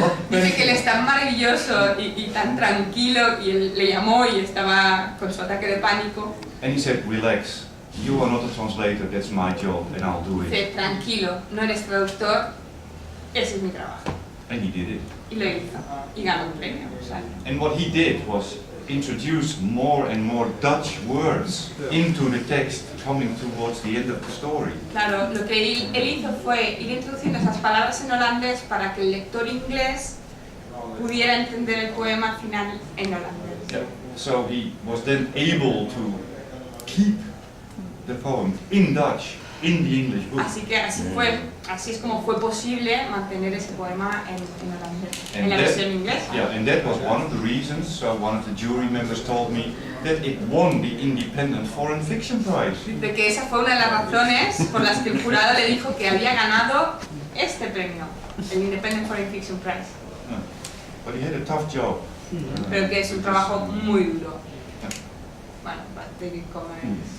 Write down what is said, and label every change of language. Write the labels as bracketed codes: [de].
[es] dice que él es tan maravilloso y tan tranquilo, y él le llamó y estaba con su ataque de pánico. [en] And he said, "Relax. You are not a translator. That's my job, and I'll do it." [es] Dice, tranquilo, no eres traductor, ese es mi trabajo. [en] And he did it. [es] Y lo hizo, y ganó un premio. O sea, [en] And what he did was introduce more and more Dutch words into the text, coming towards the end of the story. [es] claro, lo que él hizo fue ir introduciendo esas palabras en holandés para que el lector inglés pudiera entender el poema final en holandés. [en] Yeah. So he was then able to keep the poem in Dutch in the English book. [es] Así que así es como fue posible mantener ese poema en holandés, en [en] And [es] la [en] that- [es] versión inglesa. [en] Yeah, and that was one of the reasons. So one of the jury members told me that it won the Independent Foreign Fiction Prize. [es] De que esa fue una de las razones por las que el jurado le dijo que había ganado este premio, el Independent Foreign Fiction Prize, [en] But he had a tough job. [es] pero que es un trabajo muy duro. Bueno, David Coleman.